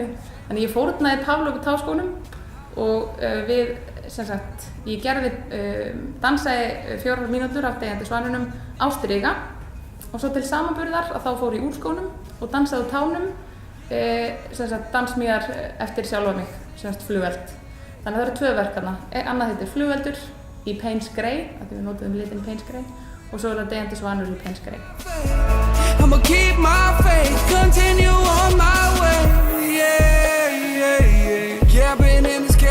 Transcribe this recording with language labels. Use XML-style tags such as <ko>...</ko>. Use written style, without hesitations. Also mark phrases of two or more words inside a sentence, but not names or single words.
<is>Þannig ég fórnaði Pavlova táskónum og ég dansaði 4 mínútur af Deyjandi svanunum á striga og svo til samanburðar að þá fór ég úr skónum og dansaði á tánum, dansmíðar eftir sjálfa mig, flugeld. Þannig að það eru 2 verk þarna. Annað heitir Flugeldur í Payne's Grey, af því við notuðum litinn Payne's Grey. Og svo er það Deyjandi svanur í Payne's Grey.</is> <en>I'ma keep my faith, continue on my way. Yeah, yeah, yeah.</en>